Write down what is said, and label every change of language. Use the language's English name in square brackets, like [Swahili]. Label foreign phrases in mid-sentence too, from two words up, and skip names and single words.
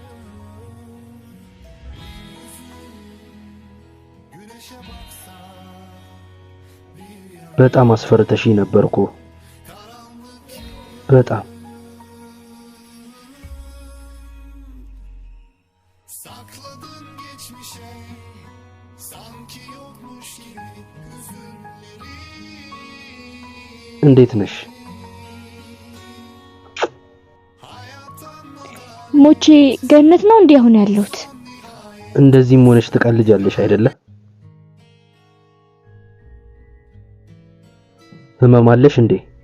[Turkish] güneşe baksa bir yana [Amharic] በጣም አስፈርተሽኝ ነበርኩ በጣም [Turkish] sakladın geçmişe sanki yokmuş gibi hüzünleri [Amharic] እንዴት ነሽ ሞቼ ገነት ነው እንዴ አሁን ያለሁት? እንደዚህም ሆነሽ ትቀልጃለሽ አይደለ ህመም አለሽ እንዴ